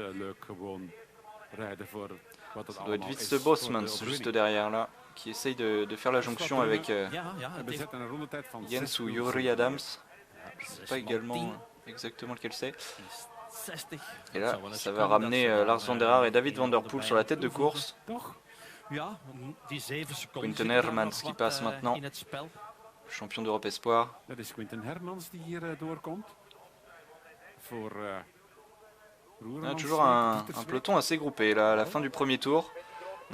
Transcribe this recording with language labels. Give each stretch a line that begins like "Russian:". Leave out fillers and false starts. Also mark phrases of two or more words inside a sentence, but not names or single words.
French: Ça doit être Wietse Bosmans juste derrière là, qui essaye de faire la jonction avec Jens ou Jori Adams. Je ne sais pas également exactement lequel c'est. Et là, ça va ramener Lars van der Haar et David Van Der Poel sur la tête de course. Quinten Hermans qui passe maintenant. Champion d'Europe Espoir. On a toujours un peloton assez groupé là, à la fin du premier tour.